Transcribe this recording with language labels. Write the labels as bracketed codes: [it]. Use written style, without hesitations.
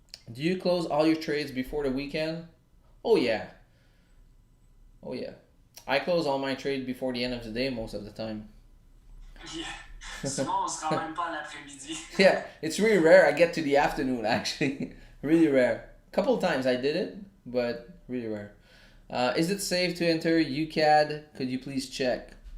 [en] Do you close all your trades before the weekend? Oh yeah. Oh yeah. I close all my trades before the end of the day most of the time. Yeah. [fr] Sinon, on se rend même pas à l'après-midi. [en] Yeah, it's really rare I get to the afternoon actually. Really rare. A couple of times I did it, but really rare. Is it safe to enter UCAD? Could you please check?